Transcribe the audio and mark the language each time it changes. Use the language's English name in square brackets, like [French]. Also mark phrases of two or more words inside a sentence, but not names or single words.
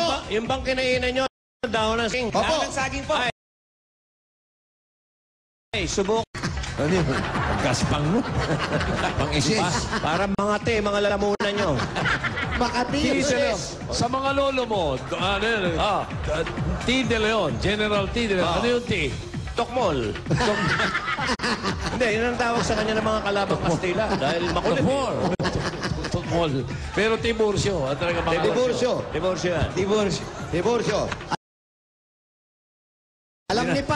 [Filipino] yung bang kinainan nyo, dahon ng sing. Opo. Dahon ng saging po. Ay, subok. Ano yun? Gaspang mo. Pang-isis. Para mga mga lalamunan nyo. Makati. T. De Leon. Sa mga lolo mo, ano yun? T. De Leon. General T. De Leon. Ano yung T? Tokmol. Hindi, yun ang tawag sa kanya ng mga kalabang Kastila. Dahil makulit. Tokmol. Tokmol. Pero Tiburcio. At talaga mga... Divorcio. Divorcio yan. Divorcio. Alam ni Pat.